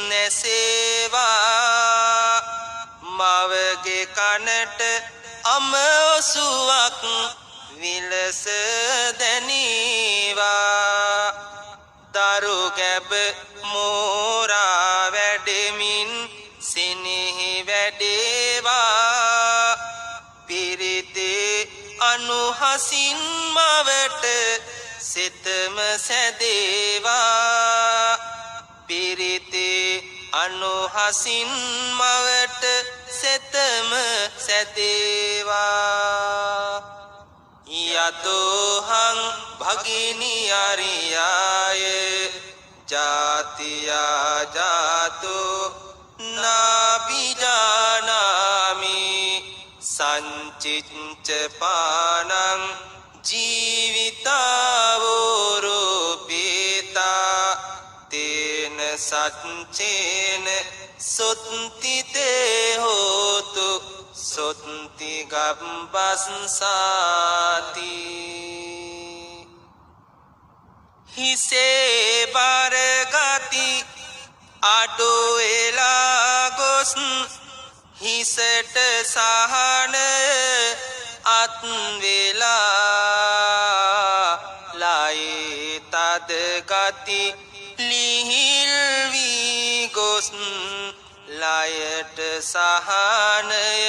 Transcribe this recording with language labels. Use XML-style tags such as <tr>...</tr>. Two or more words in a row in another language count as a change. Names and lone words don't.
<si>නැසේවා මවගේ කනට අමෝසුවක් විලස දැනීවා දරු ගැබ මෝරා වැඩෙමින් සිනෙහි වැඩේවා පිරිතේ අනුහසින් මවට සිතම සැදේවා පිරිතේ අනුහසින් මවට සිතම සැදේවා</si> <pi>යතෝහං භගිනි අරියාය ජාතියා ජාතෝ නාබිජානාමි සංචිච්ච පානං ජීවිතාවෝරෝපේතා තේන සච්චේන සොත්තිතේ හෝතු සොත්ති ගම්බස්සාති</pi> <si>හිසේ බරගති අඩුවෙලා ගොස් හිසට සහනය අත්වෙලා ලයේ තද ගති ලිහිල් වී ගොස් ලයට සහනය</si>